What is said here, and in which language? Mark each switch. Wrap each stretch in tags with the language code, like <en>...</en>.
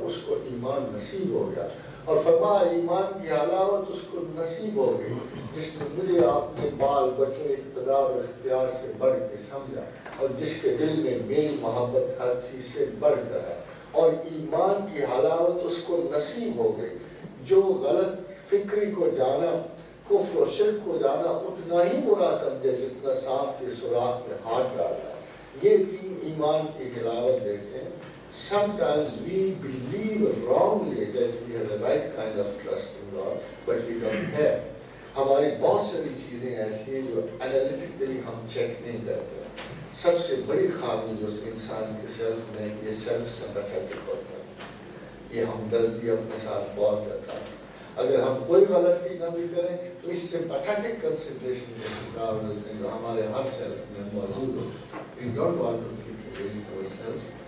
<ur>اس کو ایمان نصیب ہو گیا اور فرمایا ایمان کی حلاوت اس کو نصیب ہو گئی جس نے مجھے اپنے بال بچوں اقتدار و اختیار سے بڑھ کے سمجھا اور جس کے دل میں میری محبت ہر چیز سے بڑھ کر ہے. اور ایمان کی حلاوت اس کو نصیب ہو گئی جو غلط فکری کو جانا، کفر و شرک کو جانا اتنا ہی برا سمجھے جتنا سانپ کے سوراخ میں ہاتھ ڈالتا ہے. یہ 3 ایمان کی حلاوت دیکھیں.</ur> <en>Sometimes we believe wrongly that we have the right kind of trust in God, but we don't have.</en> <ur>ہماری بہت ساری چیزیں ایسی ہیں جو انالیٹیکلی ہم چیک نہیں کرتے. سب سے بڑی خامی جو انسان کے سیلف میں یہ سیلف سمپیتھیٹک ہوتا ہے، یہ ہمدردی اپنے ساتھ بہت جاتا ہے. اگر ہم کوئی غلطی نہ بھی کریں تو اس سے پیتھیٹک کنسیڈریشن کے شکار ہوتے ہیں جو ہمارے ہر سیلف میں موجود ہو.</ur> <en>We don't want to keep against ourselves.</en>